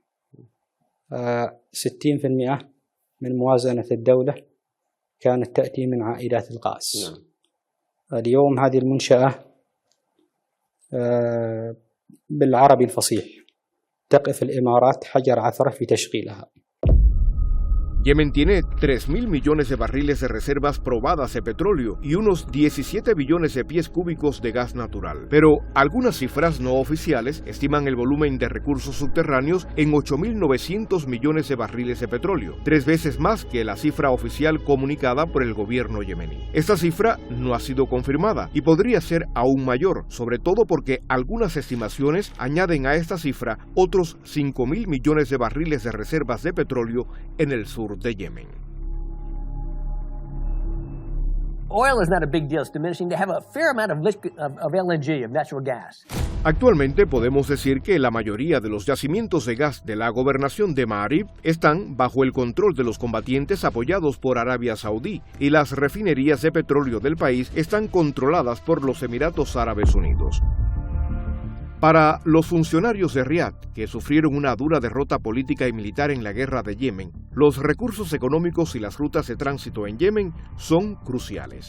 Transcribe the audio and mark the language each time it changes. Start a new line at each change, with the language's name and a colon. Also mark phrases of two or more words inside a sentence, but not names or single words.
Arabic: 60% من موازنة الدولة كانت تأتي من عائدات الغاز. اليوم هذه المنشأة بالعربي الفصيح تقف الإمارات حجر عثرة في تشغيلها.
Spanish: Yemen tiene 3.000 millones de barriles de reservas probadas de petróleo y unos 17 billones de pies cúbicos de gas natural. Pero algunas cifras no oficiales estiman el volumen de recursos subterráneos en 8.900 millones de barriles de petróleo, 3 veces más que la cifra oficial comunicada por el gobierno yemení. Esta cifra no ha sido confirmada y podría ser aún mayor, sobre todo porque algunas estimaciones añaden a esta cifra otros 5.000 millones de barriles de reservas de petróleo en el sur sur de Yemen.
English: Oil is not a big deal. It's diminishing. They have a fair amount of LNG, of natural gas.
Spanish: Actualmente podemos decir que la mayoría de los yacimientos de gas de la gobernación de Ma'arib están bajo el control de los combatientes apoyados por Arabia Saudí y las refinerías de petróleo del país están controladas por los Emiratos Árabes Unidos. Para los funcionarios de Riad, que sufrieron una dura derrota política y militar en la guerra de Yemen, los recursos económicos y las rutas de tránsito en Yemen son cruciales.